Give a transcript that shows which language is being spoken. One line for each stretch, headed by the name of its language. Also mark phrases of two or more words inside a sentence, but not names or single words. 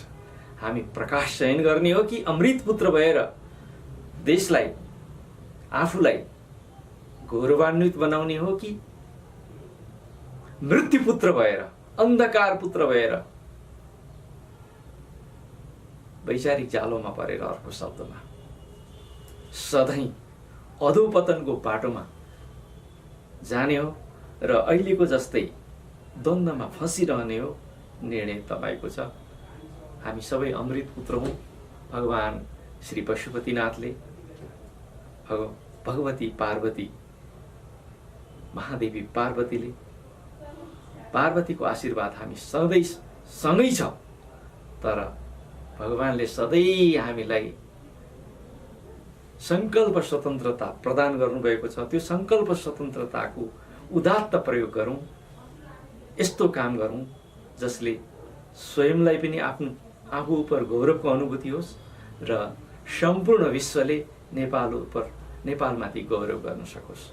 Nepali: हामी प्रकाश चयन गर्ने हो कि अमृतपुत्र भएर देशलाई, आफूलाई गौरवान्वित बनाउने हो कि मृत्युपुत्र भएर, अन्धकार पुत्र भएर वैचारिक जालोमा परेर, अर्को शब्दमा सधैँ अधोपतनको बाटोमा जाने हो र अहिलेको जस्तै द्वन्द्वमा फसिरहने हो। निर्णय तपाईको छ। हामी सबै अमृतपुत्र हौँ। भगवान श्री पशुपतिनाथले, भगवती पार्वती महादेवी पार्वतीको आशीर्वाद हामी सधैँ सँगै छ। तर भगवानले सधैँ हामीलाई सङ्कल्प स्वतन्त्रता प्रदान गर्नुभएको छ। त्यो सङ्कल्प स्वतन्त्रताको उदात्त प्रयोग गरौँ, यस्तो काम गरौँ जसले स्वयंलाई पनि आफू उपर गौरवको अनुभूति होस् र सम्पूर्ण विश्वले नेपालमाथि गौरव गर्न सकोस्।